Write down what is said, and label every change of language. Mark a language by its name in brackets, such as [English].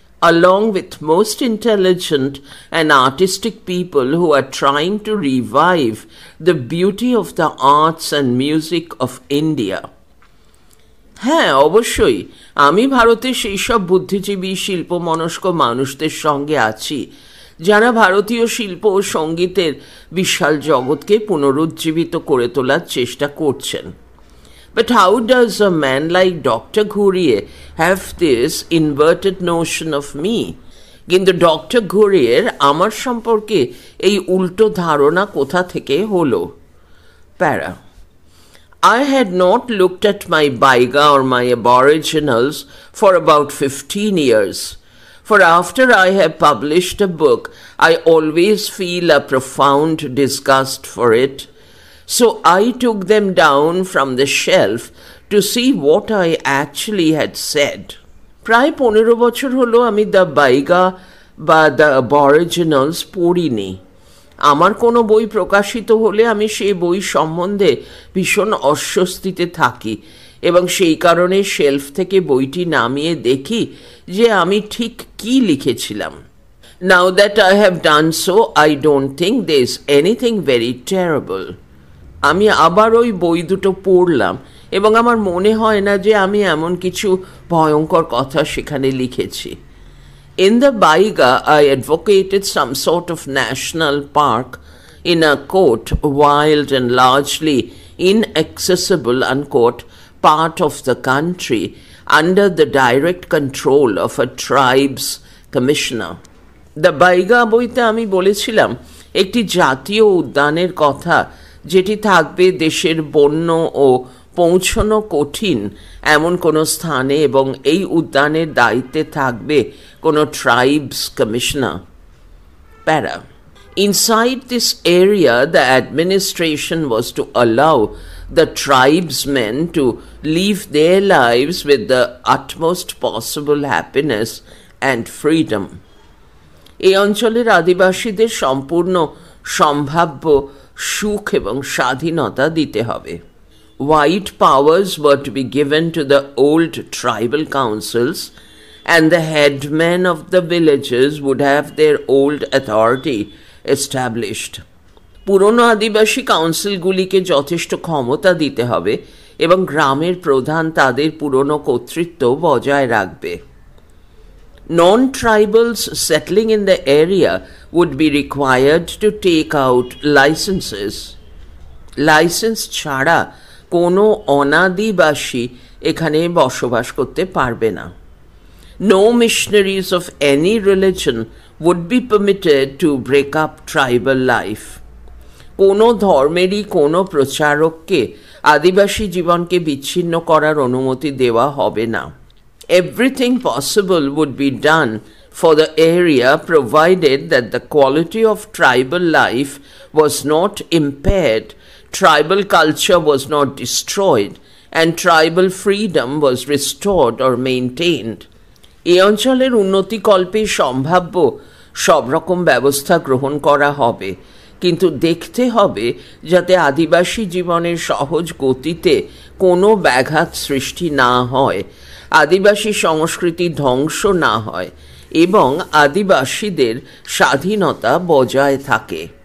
[English] Along with most intelligent and artistic people who are trying to revive the beauty of the arts and music of India. [Bangla] হ্যাঁ, অবশ্যই আমি ভারতের সেই সব বুদ্ধিজীবী, শিল্পমনস্ক মানুষদের সঙ্গে আছি যারা ভারতীয় শিল্প ও সঙ্গীতের বিশাল জগৎকে পুনরুজ্জীবিত করে তোলার চেষ্টা করছেন। [English] But how does a man like Dr. Ghurye have this inverted notion of me? [Bangla] কিন্তু ডক্টর ঘুরিয়ের আমার সম্পর্কে এই উল্টো ধারণা কোথা থেকে হলো? [English] Para I had not looked at my Baiga or my Aboriginals for about 15 years. For after I have published a book, I always feel a profound disgust for it. So I took them down from the shelf to see what I actually had said. [Bangla] প্রায় 15 বছর হলো আমি the বাইগা বা the অ্যাবরিজিনালস পড়িনি। আমার কোনো বই প্রকাশিত হলে আমি সেই বই সম্বন্ধে ভীষণ অস্বস্তিতে থাকি এবং সেই কারণে শেলফ থেকে বইটি নামিয়ে দেখি যে আমি ঠিক কি লিখেছিলাম। [English] Now that I have done so, I don't think there's anything very terrible. [Bangla] আমি আবার ওই বই দুটো পড়লাম এবং আমার মনে হয় না যে আমি এমন কিছু ভয়ঙ্কর কথা সেখানে লিখেছি। [English] In the Baiga, I advocated some sort of national park in a quote, wild and largely inaccessible unquote part of the country under the direct control of a tribe's commissioner. [Bangla] The Baiga বইতে আমি বলেছিলাম একটি জাতীয় উদ্যানের কথা যেটি থাকবে দেশের বন্য ও পৌঁছানো কঠিন এমন কোনো স্থানে এবং এই উদ্যানের দায়িত্বে থাকবে কোনো ট্রাইবস কমিশনার। [English] Para Inside this area, the administration was to allow the tribesmen to live their lives with the utmost possible happiness and freedom. [Bangla] এই অঞ্চলের আদিবাসীদের সম্পূর্ণ সম্ভাব্য সুখ এবং স্বাধীনতা দিতে হবে। [English] Wide powers were to be given to the old tribal councils, and the headmen of the villages would have their old authority established. [Bangla] পুরনো আদিবাসী কাউন্সিলগুলিকে যথেষ্ট ক্ষমতা দিতে হবে এবং গ্রামের প্রধান তাদের পুরনো কর্তৃত্ব বজায় রাখবে। [English] Non-tribals settling in the area would be required to take out licenses. [Bangla] Licence ছাড়া কোনো অনাদিবাসী এখানে বসবাস করতে পারবে না। [English] No missionaries of any religion would be permitted to break up tribal life. [Bangla] কোনো ধর্মেরই কোনো প্রচারককে আদিবাসী জীবনকে বিচ্ছিন্ন করার অনুমতি দেওয়া হবে না। [English] Everything possible would be done for the area provided that the quality of tribal life was not impaired, tribal culture was not destroyed, and tribal freedom was restored or maintained. [Bangla] এই অঞ্চলের উন্নতিকল্পে সম্ভাব্য সব রকম ব্যবস্থা গ্রহণ করা হবে, কিন্তু দেখতে হবে যাতে আদিবাসী জীবনের সহজ গতিতে কোনো ব্যাঘাত সৃষ্টি না হয়, আদিবাসী সংস্কৃতি ধ্বংস না হয় এবং আদিবাসীদের স্বাধীনতা বজায় থাকে।